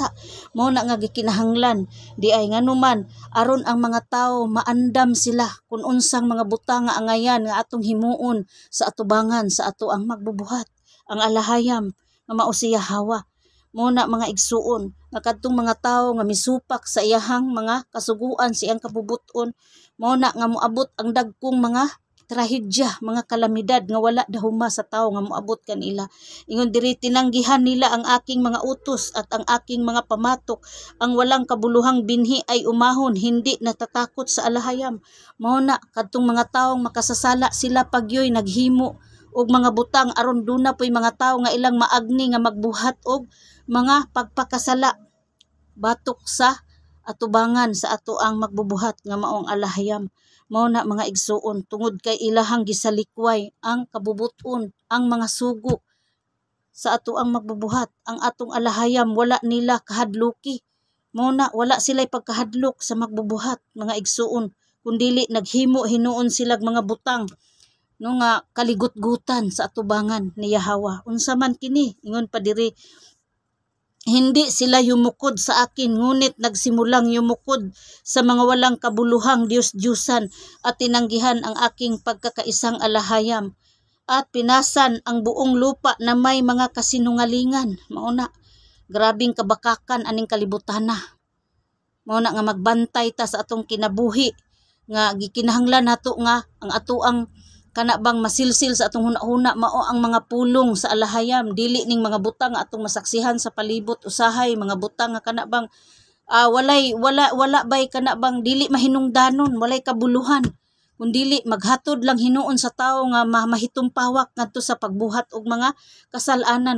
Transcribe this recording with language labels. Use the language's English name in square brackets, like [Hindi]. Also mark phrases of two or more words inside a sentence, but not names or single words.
[Cebuano] Mao na nga gikinahanglan di ay nganuman aron ang mga tawo maandam sila kung unsang mga butang nga angayan nga atong himuon sa atubangan sa ato ang magbubuhat, ang alahayam nga mao si Yahwa. Mao na mga igsuon nga kadtong mga tawo nga misupak sa iyahang mga kasuguan sa iyang kabubuton, mao na nga moabot ang dagkong mga trahedya, mga kalamidad nga wala dahuma sa tawo nga moabot kanila. Ingon diri [Filipino] tinanggihan nila ang aking mga utos at ang aking mga pamatok, ang walang kabuluhang binhi ay umahon, hindi natatakot sa alahayam. [Cebuano] Mao na kadtong mga taong makasasala sila pagyoy naghimo og mga butang aron duna poy mga tawo nga ilang maagni nga magbuhat og mga pagpakasala batok sa atubangan sa ato ang magbubuhat nga maong alahayam. Mao na mga igsuon tungod kay ilahang gisalikway ang kabubuton, ang mga sugo sa ato ang magbubuhat, ang atong alahayam wala nila kahadluki. Mao na wala sila'y pagkahadlok sa magbubuhat mga igsuon, kundili naghimo hinuon silag mga butang no nga kaligut-gutan sa atubangan ni Yahwa. Unsa man kini ingon pa diri, [Filipino] hindi sila yumukod sa akin, ngunit nagsimulang yumukod sa mga walang kabuluhang Diyos-Diyusan at tinanggihan ang aking pagkakaisang alahayam at pinasan ang buong lupa na may mga kasinungalingan. [Cebuano] Mauna, grabing kabakakan aning kalibutan na. Mauna nga magbantay ta sa atong kinabuhi nga gikinahanglan nato nga ang ato ang kana bang masilsil sa atong hunahuna mao ang mga pulong sa alahayam, dili ning mga butang nga atong masaksihan sa palibot usahay, mga butang nga kana bang wala bay kana bang dili mahinungdanon, walay kabuluhan, kundili maghatod lang hinuon sa tawo nga mahitumpawak ngadto sa pagbuhat og mga kasalanan.